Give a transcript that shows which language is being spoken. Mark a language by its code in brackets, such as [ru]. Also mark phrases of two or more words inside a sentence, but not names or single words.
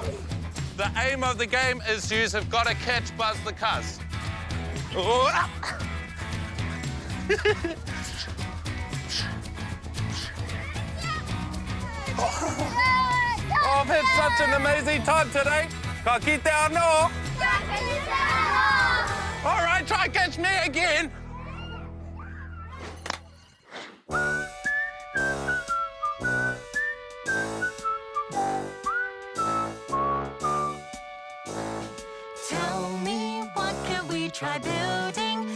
[en] The aim of the game is you have got to catch Buzz the Cuss. Oh, I've had such an amazing time today. [mi] Ka kite anō. [en] All right, try and catch me again. Tell me, what could we try building?